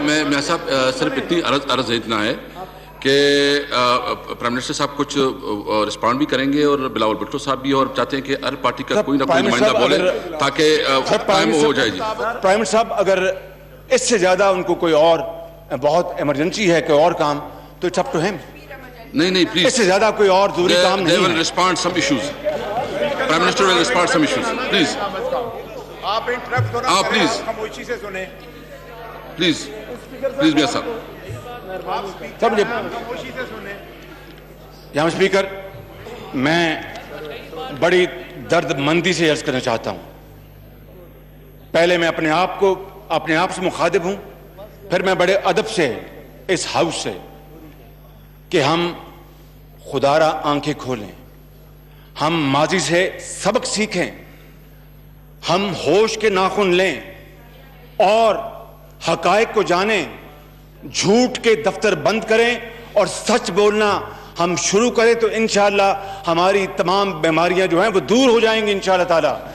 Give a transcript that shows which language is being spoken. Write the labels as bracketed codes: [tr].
[ur] میں صاحب صرف اتنی عرض اتنا ہے کہ پرائم منسٹر صاحب کچھ رسپونڈ بھی کریں گے اور بلاول بھٹو صاحب بھی, اور چاہتے ہیں کہ ہر پارٹی کا کوئی نہ کوئی نمائندہ بولے تاکہ ٹائم ہو جائے. جی پرائم منسٹر صاحب اگر اس سے زیادہ ان کو کوئی اور بہت ایمرجنسی ہے کوئی اور کام تو [en] it's up to [ur] ہم. نہیں پلیز, اس سے زیادہ کوئی اور ضروری کام نہیں ہے. [en] They will respond some issues. Prime Minister will respond some issues. Please. [ur] آپ انٹرپٹ کرو نا, [en] please. [ur] خاموشی سے سنیں. [en] Please [ur] میاں صاحب. خاموشی سے سنیں. یہاں اسپیکر میں بڑی درد مندی سے عرض کرنا چاہتا ہوں. پہلے میں اپنے آپ سے مخاطب ہوں, پھر میں بڑے ادب سے اس ہاؤس سے کہ ہم خدا را آنکھیں کھولیں, ہم ماضی سے سبق سیکھیں, ہم ہوش کے ناخن لیں اور حقائق کو جانیں, جھوٹ کے دفتر بند کریں اور سچ بولنا ہم شروع کریں تو انشاءاللہ ہماری تمام بیماریاں جو ہیں وہ دور ہو جائیں گی انشاءاللہ تعالی.